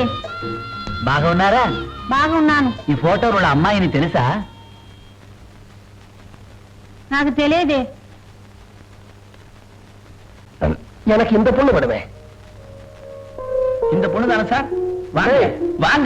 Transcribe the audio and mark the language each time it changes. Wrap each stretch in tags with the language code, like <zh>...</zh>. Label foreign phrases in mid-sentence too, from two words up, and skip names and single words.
<te>బాగా ఉన్నారా? బాగున్నాను. ఈ ఫోటోలో ఉన్న అమ్మాయిని తెలుసా? నాకు తెలియదే.</te> <ta>எனக்கு இந்த பொண்ணு வேணுமே. இந்த பொண்ணு தானே சார்? வாங்க வாங்க.</ta>